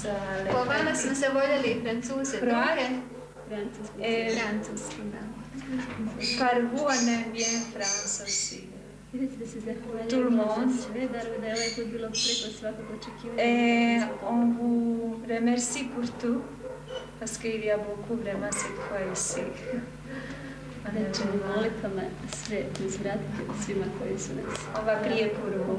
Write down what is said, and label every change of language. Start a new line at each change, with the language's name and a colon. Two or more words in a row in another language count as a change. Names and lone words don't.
Croatian: Po vama smo se voljeli Francuze, druge. Francuski, da.
French: Par vous on aime bien France aussi. Tout le monde. Et on vous remercie pour tout, parce qu'il y a beaucoup vraiment cette foi ici. On va prier pour vous.